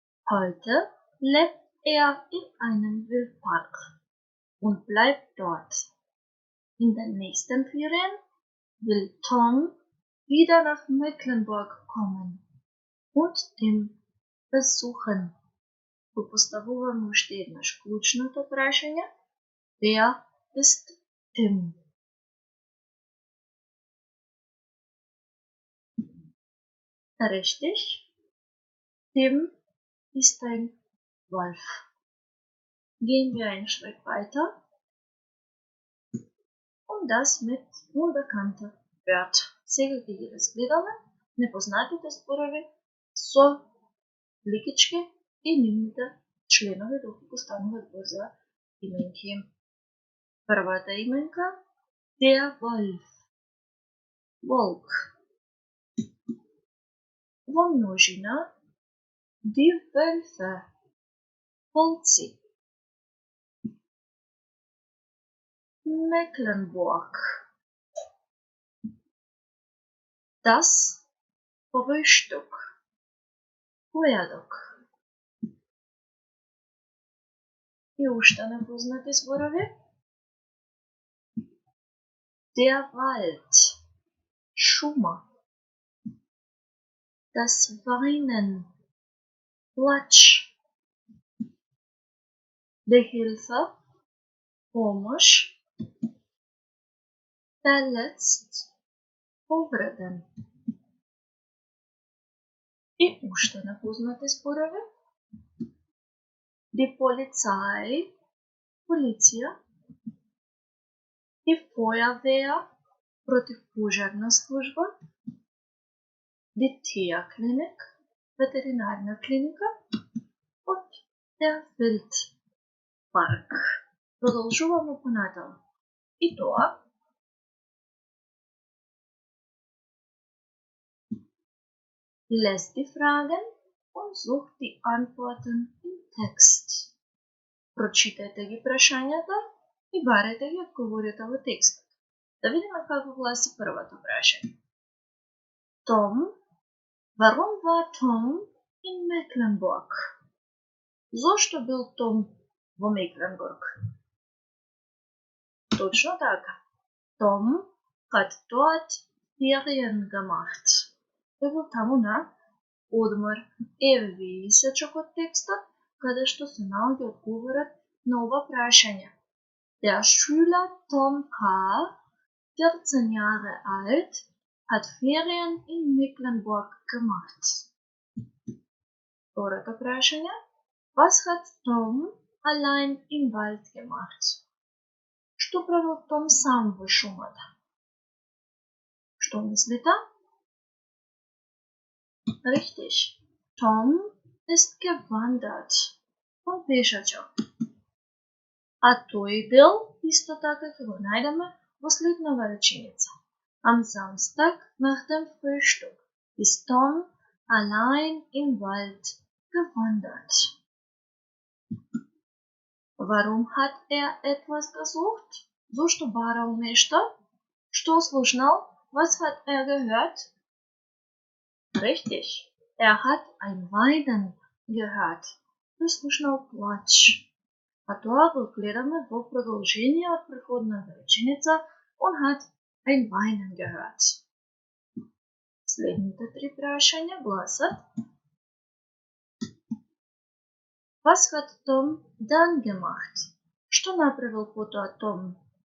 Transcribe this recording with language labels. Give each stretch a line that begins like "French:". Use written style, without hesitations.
German: Heute lebt er in einem Wildpark und bleibt dort. In den nächsten Ferien will Tom wieder nach Mecklenburg kommen und Tim besuchen.
Macedonian: Го поставуваме уште еднаш клучното прашање
German: Wer ist Tim? Richtig, Tim ist ein Wolf. Gehen wir einen Schritt weiter und das mit unbekannten Wörtern.
Macedonian: Сега ќе ги разгледаме непознатите зборови со ликички и нивните членови доколку станува збор за именки. Првата именка
German: Der Wolf,
Macedonian: волк. Во множина
German: Die Wölfe,
Macedonian: волци.
German: Mecklenburg, das Frühstück,
Macedonian: појадок. И уште непознати зборови
German: Der Wald,
Macedonian: шума.
German: Das Weinen,
Macedonian: плач.
German: Die Hilfe,
Macedonian: помощ.
German: Verletzt,
Macedonian: повреден. И уште непознати зборови
German: Die Polizei,
Macedonian: полиција.
German: Die Feuerwehr,
Macedonian: противпожарна служба.
German: Die Tierklinik,
Macedonian: ветеринарна клиника.
German: Und der Wildpark.
Macedonian: Продолжуваме понатаму. И тоа
German: Lest die Fragen und sucht die Antworten im Text.
Macedonian: Прочитајте ги прашањата и барете ги одговорите во текстот. Да видиме како гласи првото прашање.
German: Tom, warum war Tom in Mecklenburg?
Macedonian: Зошто бил Том во Мекленбург? Точно така.
German: Tom hat dort Ferien gemacht.
Macedonian: Тој бил таму на одмор. Еве ви исечок од текстот, каде што се наоѓа одговорот на ова прашање.
German: Der Schüler Tom K., 14 Jahre alt, hat Ferien in Mecklenburg gemacht.
Macedonian: Второто прашање.
German: Was hat Tom allein im Wald gemacht?
Macedonian: Што правил Том сам во шумата? Што мислите?
German: Richtig. Tom ist gewandert.
Macedonian: Он пешачо. А тој дел исто така ќе го најдеме во следнава реченица.
German: Am Samstag nach dem Frühstück ist Tom allein im Wald gewandert. Warum hat etwas gesucht?
Macedonian: Зошто барал нешто? Што слушнал?
German: Was hat gehört? Richtig. Hat ein Weinen gehört.
Macedonian: Тој слушнал плач. А тоа го гледаме во продолжение од претходната реченица.
German: Он hat ein Weinen gehört.
Macedonian: Следните три прашања гласат:
German: Was hat Tom dann gemacht?
Macedonian: Што направил потоа Том?